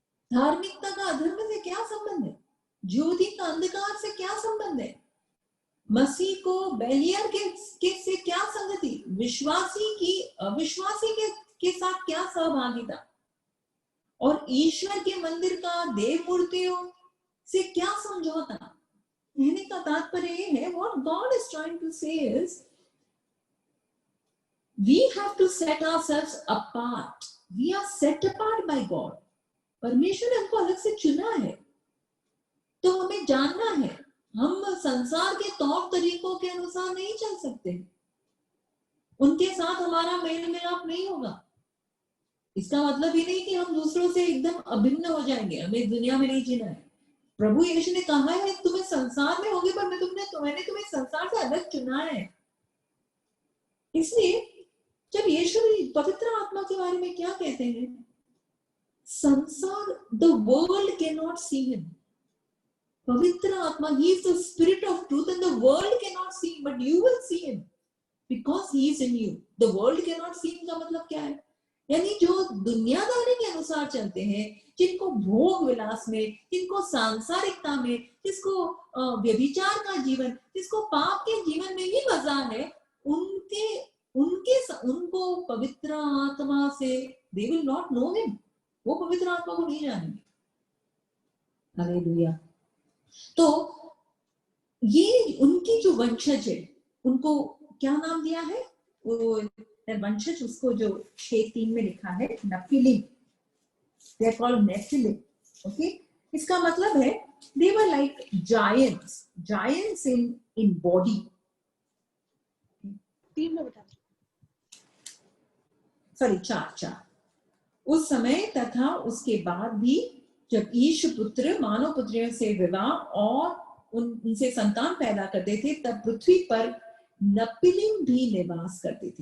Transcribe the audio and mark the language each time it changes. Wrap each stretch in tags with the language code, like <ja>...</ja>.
<hi>धार्मिकता का अधर्म से क्या संबंध है? ज्योति का अंधकार से क्या संबंध है? मसीह को बैलियर के से क्या संगति? विश्वासी की अविश्वासी के साथ क्या सहभागिता? और ईश्वर के मंदिर का देव मूर्तियों से क्या समझौता? कहने का तात्पर्य ये है,</hi> <en>what God is trying to say is, we have to set ourselves apart. We are set apart by God.</en> <hi>परमेश्वर ने हमको अलग से चुना है, तो हमें जानना है हम संसार के तौर तरीकों के अनुसार नहीं चल सकते, उनके साथ हमारा मेल मिलाप नहीं होगा। इसका मतलब ये नहीं कि हम दूसरों से एकदम अभिन्न हो जाएंगे, हमें दुनिया में नहीं जीना है। प्रभु यीशु ने कहा है तुम्हें संसार में होगे, पर मैंने तुम्हें संसार से अलग चुना है। इसलिए जब यीशु पवित्र आत्मा के बारे में क्या कहते हैं, संसार,</hi> <en>The world cannot see him. पवित्र आत्मा, he is the spirit of truth and the world cannot see him, but you will see him because he is in you. The world cannot see him</en> <hi>का मतलब क्या है? यानी जो दुनियादारी के अनुसार चलते हैं, जिनको भोग विलास में, जिनको सांसारिकता में, जिसको व्यभिचार का जीवन, जिसको पाप के जीवन में ही मजा है, उनके उनको पवित्र आत्मा से</hi> <en>they will not know him,</en> <hi>वो पवित्र आत्मा को नहीं जानेंगे। हालेलुया। तो ये उनकी जो वंशज है, उनको क्या नाम दिया है? वो वंशज, उसको जो 6:3 में लिखा है नफिलिम,</hi> <en>they are called nephilim, okay?</en> <hi>इसका मतलब है</hi> <en>they were like giants in body।</en> <hi>3 में बता, सॉरी 4 उस समय तथा उसके बाद भी जब ईश पुत्र मानव पुत्रियों से विवाह और उनसे संतान पैदा करते थे, तब पृथ्वी पर नपिलिम भी निवास करते थे।</hi>